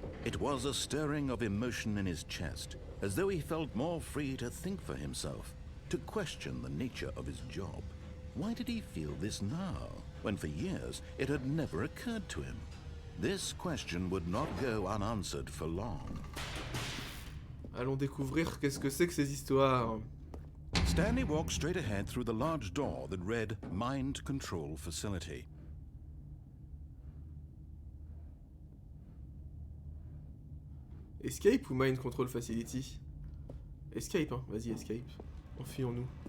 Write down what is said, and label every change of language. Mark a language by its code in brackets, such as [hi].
[en] It was a stirring of emotion in his chest, as though he felt more free to think for himself, to question the nature of his job. Why did he feel this now, when for years it had never occurred to him? This question would not go unanswered for long. [fr] Allons découvrir qu'est-ce que c'est que ces histoires. [en] Stanley walked straight ahead through the large door that read Mind Control Facility. [fr] Escape ou Mind Control Facility? Escape, hein. Vas-y, escape. Enfuyons-nous.